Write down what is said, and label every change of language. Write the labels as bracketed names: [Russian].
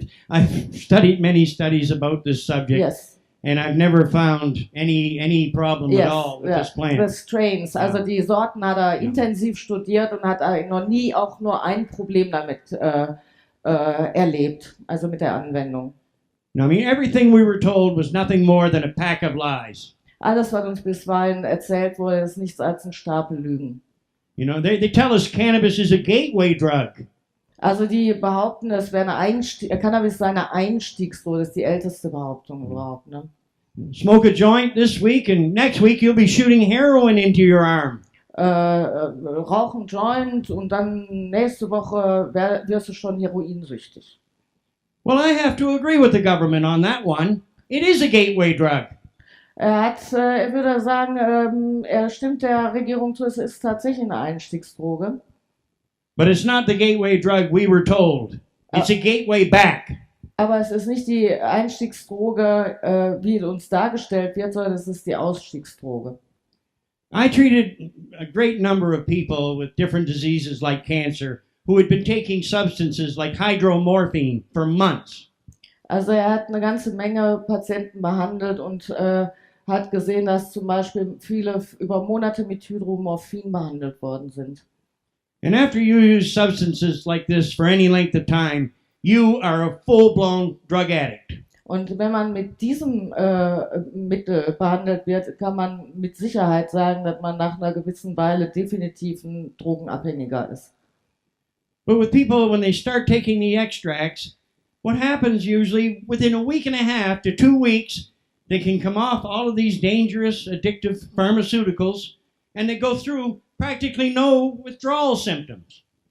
[English] I've studied many studies about this subject, Yes. and I've never found any problem at Yes, all with [German] ja, [English] this plant. the strains. [German] Also die Sorten hat er intensiv studiert und hat noch nie auch nur ein Problem damit erlebt, also mit der Anwendung. [English] Now, I mean, everything we were told was nothing more than a pack of lies. [German] Alles, was uns bisweilen erzählt wurde, ist nichts als ein Stapel Lügen. [English] You know, they tell us cannabis is a gateway drug. [German] Also die behaupten, es wäre Cannabis sei eine Einstiegsdroge, das ist die älteste Behauptung überhaupt. Ne? [English] Smoke a joint this week, and next week you'll be shooting heroin into your arm. [German] Rauchen Joint und dann nächste Woche wirst du schon heroinsüchtig. [English] Well, I have to agree with the government on that one. It is a gateway drug. [German] Er würde sagen, er stimmt der Regierung zu, es ist tatsächlich eine Einstiegsdroge. [English] But it's not the gateway drug we were told. It's a gateway back. [German] Aber es ist nicht die Einstiegsdroge, wie uns dargestellt wird, sondern es ist die Ausstiegsdroge. [English] I treated a great number of people with different diseases like cancer who had been taking substances like hydromorphine for months. [German] Also er hat eine ganze Menge Patienten behandelt und hat gesehen, dass zum Beispiel viele über Monate mit Hydromorphin behandelt worden sind. [English] And after you use substances like this for any length of time, you are a full-blown drug addict. [German] Und wenn man mit diesem Mittel behandelt wird, kann man mit Sicherheit sagen, dass man nach einer gewissen Weile definitiv ein Drogenabhängiger ist. [English] But with people, when they start taking the extracts, what happens usually within a week and a half to 2 weeks, they can come off all of these dangerous, addictive pharmaceuticals, and they go through practically no withdrawal symptoms.